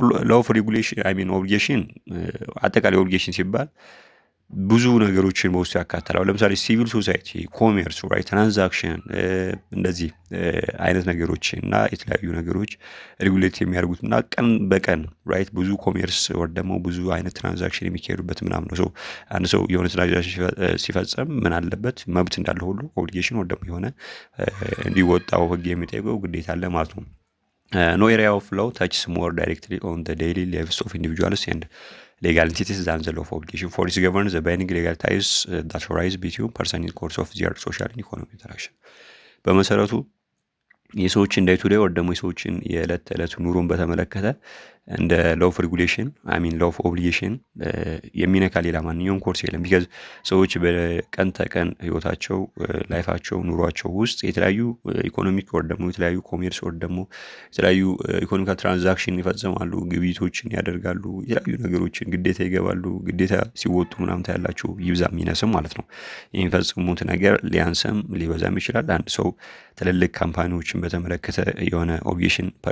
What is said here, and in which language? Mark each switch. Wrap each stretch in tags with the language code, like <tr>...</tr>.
<en>law of regulation obligation</en> <am>አጠቃላይ obligation ሲባል ብዙ ነገሮችን በውስጡ ያካትታል። ለምሳሌ ሲቪል ሶሳይቲ፣ ኮሜርስ ራይት፣ ትራንዛክሽን እንደዚህ አይነት ነገሮች እና የተለያዩ ነገሮች ሬጉሌት የሚያደርጉትና ቀን በቀን ራይት ብዙ ኮሜርስ ወር ደግሞ ብዙ አይነት ትራንዛክሽን የሚካሄዱበት ምናምን ነው። አንድ ሰው የሆነ ትራንዛክሽን ሲፈጸም ምን አለበት? መብት እንዳለ ሁሉ ኦብሊጌሽን ወር ደግሞ የሆነ እንዲወጣው ህግ የሚጠይቀው ግዴታ አለ ማለት ነው።</am> <en>no area of law touches more directly on the daily lives of individuals and legal entities than the law of obligation, for it governs the binding legal ties that arise between persons in the course of their social and economic interaction.</en> <am>በመሰረቱ የሰዎችን ዳይ ቱ ዳይ ወር ደግሞ የሰዎችን የዕለት ተዕለት ኑሮን በተመለከተ እንደ ላው ኦፍ ሬጉሌሽን ላው ኦፍ ኦብሊጌሽን የሚነካ ሌላ ማንኛውም ኮርስ የለም። ቢካዝ ሰዎች በቀን ተቀን ህይወታቸው ላይፋቸው ኑሯቸው ውስጥ የተለያዩ ኢኮኖሚክ ወር ደግሞ የተለያዩ ኮሜርስ ወር ደግሞ የተለያዩ ኢኮኖሚካል ትራንዛክሽን ይፈጽማሉ፣ ግብይቶችን ያደርጋሉ፣ የተለያዩ ነገሮችን ግዴታ ይገባሉ። ግዴታ ሲወጡ ምናምን ታያላችሁ ይብዛም ይነስም ማለት ነው። የሚፈጽሙት ነገር ሊያንስም ሊበዛም ይችላል። አንድ ሰው ትልልቅ ካምፓኒዎችን በተመለከተ የሆነ ኦብሊጌሽን</am>